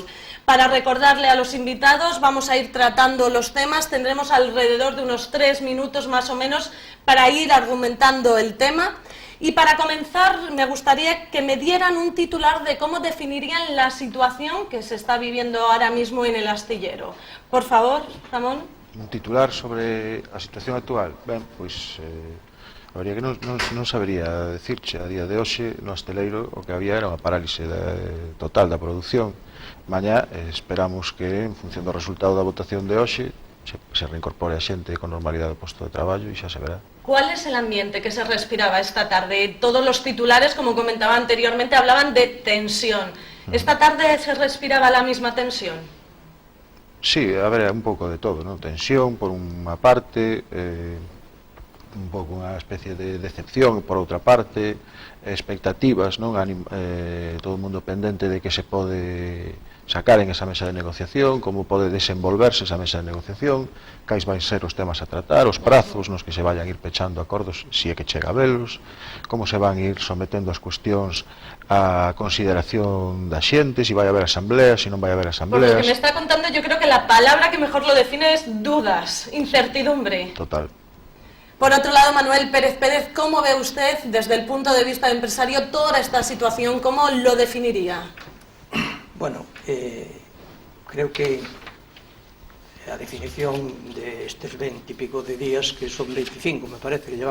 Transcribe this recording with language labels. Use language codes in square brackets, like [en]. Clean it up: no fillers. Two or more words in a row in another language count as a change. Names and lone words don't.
[es] Para recordarle a los invitados, vamos a ir tratando los temas, tendremos alrededor de unos 3 minutos más o menos para ir argumentando el tema. Y para comenzar, me gustaría que me dieran un titular de cómo definirían la situación que se está viviendo ahora mismo en el astillero. Por favor, Ramón. [gl] Un titular sobre a situación actual. Ben, pois, a verdade que non sabería decirche. A día de hoxe, no asteleiro, o que había era unha parálise total da produción. Mañá esperamos que, en función do resultado da votación de hoxe, se reincorpore a xente con normalidade ao posto de traballo e xa se verá. [es] ¿Cuál es el ambiente que se respiraba esta tarde? Todos los titulares, como comentaba anteriormente, hablaban de tensión. ¿Esta tarde se respiraba la misma tensión? [gl] Sí, a ver, un pouco de todo, non? Tensión, por unha parte, un pouco unha especie de decepción, por outra parte, expectativas, non? Todo o mundo pendente de que se pode sacar en esa mesa de negociación, como pode desenvolverse esa mesa de negociación, cais van ser os temas a tratar, os prazos nos que se vayan ir pechando acordos, se é que chega a velos, como se van ir sometendo as cuestións a consideración da xente, se vai haber asambleas, se non vai haber asambleas. [es] Por lo que me está contando, yo creo que la palabra que mejor lo define es dudas, incertidumbre. Total. Por otro lado, Manuel Pérez Pérez, ¿cómo ve usted, desde el punto de vista de empresario, toda esta situación? ¿Cómo lo definiría? Bueno, creo que [gl] a definición de estes [es] 20 y pico de días, que son 25, me parece que llevamos...